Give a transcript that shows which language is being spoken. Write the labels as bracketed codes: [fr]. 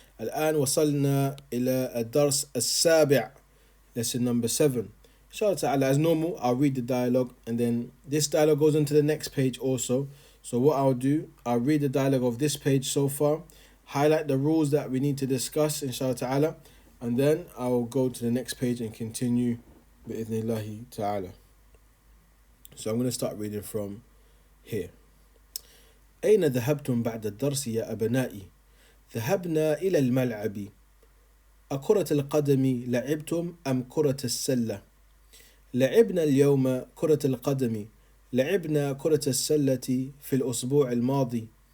[ar] الآن وصلنا إلى الدرس السابع, [en] lesson number 7. Inshallah ta'ala, as normal, I'll read the dialogue and then this dialogue goes into the next page also. So what I'll do, I'll read the dialogue of this page so far, highlight the rules that we need to discuss inshallah ta'ala, and then I'll go to the next page and continue bi'idhnillahi ta'ala. So I'm going to start reading from here. [ar] أين ذهبتم بعد الدرس يا أبنائي؟ ذهبنا إلى الملعب. أكرة القدم لعبتم أم كرة السلة؟ لعبنا اليوم كرة القدم. لعبنا كرة السلة في الأسبوع الماضي.